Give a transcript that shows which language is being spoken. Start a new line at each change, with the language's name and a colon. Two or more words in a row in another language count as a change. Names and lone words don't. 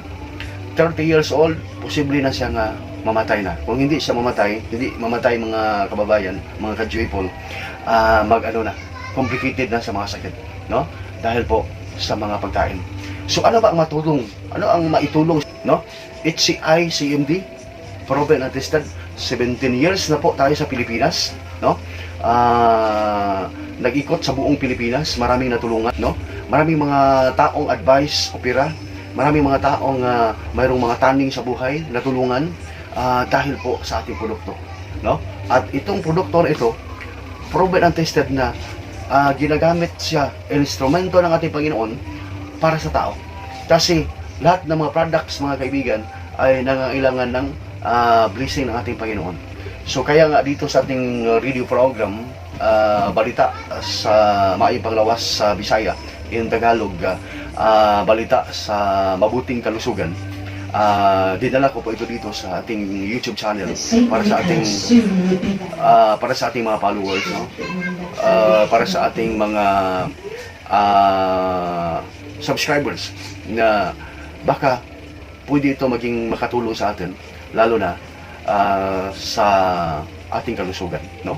Cebuano: 30 years old, posible na siya nga mamatay na.
Filipino: Kung hindi siya hindi mamatay mga kababayan, mga ka-joyful, complicated na sa mga sakit, no? Dahil po sa mga pagkain. So ano ba ang matulong? Ano ang maitulong, no? HCI, CMD,
English: proven and tested.
Filipino: 17 years na po tayo sa Pilipinas, no? Nag-ikot sa buong Pilipinas, maraming natulungan, no? Maraming mga taong advice, opera, maraming mga taong mayroong mga taning sa buhay, natulungan dahil po sa ating produkto, no? At itong produkto na ito,
English: proven and tested
Filipino: na ginagamit siya, instrumento ng ating Panginoon para sa tao. Kasi lahat ng mga products, mga kaibigan, ay nangangailangan ng blessing ng ating Panginoon. So kaya nga dito sa ating
English: radio program,
Cebuano: balita sa maayong panglawas sa Bisaya,
Filipino: in Tagalog, balita sa mabuting kalusugan, dinala ko po ito dito sa ating YouTube channel para sa ating mga followers, no? Para sa ating mga subscribers na baka pwede ito maging makatulong sa atin, lalo na sa ating kalusugan, no?